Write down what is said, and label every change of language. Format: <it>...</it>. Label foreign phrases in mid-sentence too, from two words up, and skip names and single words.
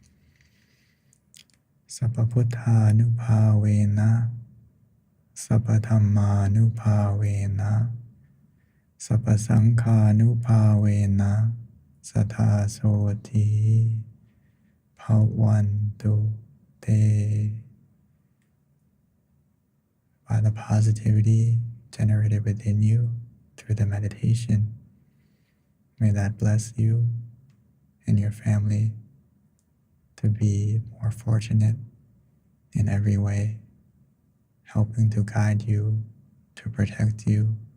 <pi>Sababuddha Nupavena Sabadhamma Nupavena Sabasangha Nupavena Satha Soti Bhavantu Te.</pi> <en>By the positivity generated within you through the meditation, may that bless you and your family to be more fortunate in every way, helping to guide you, to protect you.</en>